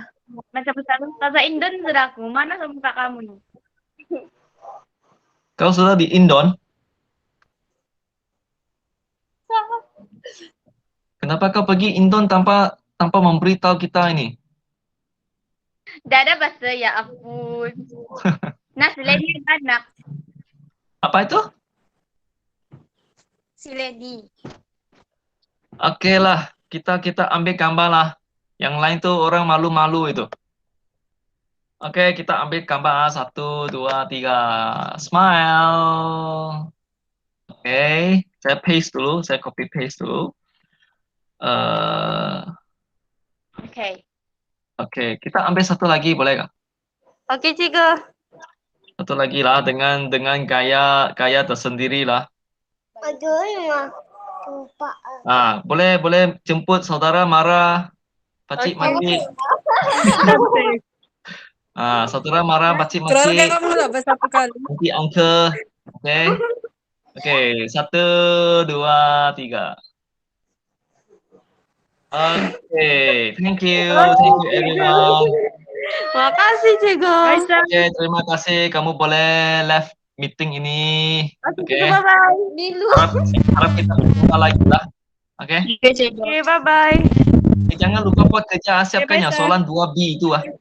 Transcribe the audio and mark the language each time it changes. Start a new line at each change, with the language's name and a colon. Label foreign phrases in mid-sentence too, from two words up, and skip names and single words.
Malay: Macam Ustazah Indon sudah aku. Mana muka kamu nih? Kau sudah di Indon? Kenapa kau pergi Indon tanpa memberitahu kita ini? Dada bahasa, ya ampun. Nah, si Lady anak. Apa itu? Si Lady. Oke lah, kita ambil gambar lah. Yang lain tuh orang malu-malu itu. Oke, kita ambil gambar 1, 2, 3. Smile. Oke, saya paste dulu, saya
English: copy paste
Malay: dulu. Oke, kita ambil satu lagi, boleh nggak? Oke, Cigo. Satu lagi lah dengan gaya tersendiri lah. Boleh jemput saudara Mara, Pakcik Makcik. Saudara Mara, Pakcik Keluarga Makcik. kamu lah bersatu kali. Nanti Uncle. Oke, 1, 2, 3. Oke,
English: thank you everyone.
Malay: Makasih, Cigo. Oke, terima kasih. Kamu boleh
English: left meeting
Malay: ini. Oke. Bye-bye. Harap kita berjumpa lagi lah. Oke. Oke, bye-bye. Jangan lupa buat kerja siapkan yang soalan 2B itu .